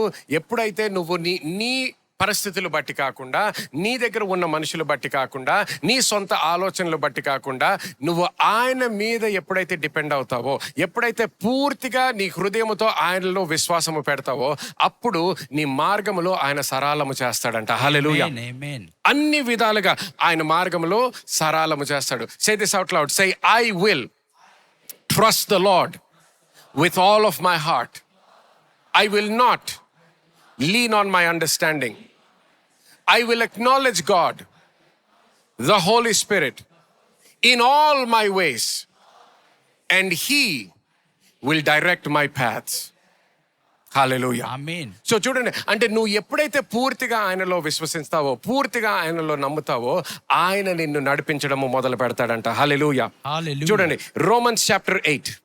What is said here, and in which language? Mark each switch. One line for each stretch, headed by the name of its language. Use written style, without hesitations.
Telugu: ఎప్పుడైతే నువ్వు నీ పరిస్థితులు బట్టి కాకుండా, నీ దగ్గర ఉన్న మనుషులు బట్టి కాకుండా, నీ సొంత ఆలోచనలు బట్టి కాకుండా, నువ్వు ఆయన మీద ఎప్పుడైతే డిపెండ్ అవుతావో, ఎప్పుడైతే పూర్తిగా నీ హృదయముతో ఆయనలో విశ్వాసము పెడతావో అప్పుడు నీ మార్గములో ఆయన సరాలము చేస్తాడంట. హల్లెలూయా. అన్ని విధాలుగా ఆయన మార్గములో సరాలము చేస్తాడు.
English: Say this out loud. Say, I will trust the Lord with all of my heart. I will not lean on my understanding. I will acknowledge God, the Holy Spirit, in all my ways, and He will direct my paths.
Telugu: Hallelujah. Amen. So చూడండి, అంటే నువ్వు ఎప్పుడైతే పూర్తిగా ఆయనలో విశ్వసిస్తావో, పూర్తిగా ఆయనలో నమ్ముతావో, ఆయన నిన్ను నడిపించడము మొదలు పెడతాడంట. హల్లెలూయా. చూడండి, Romans chapter 8.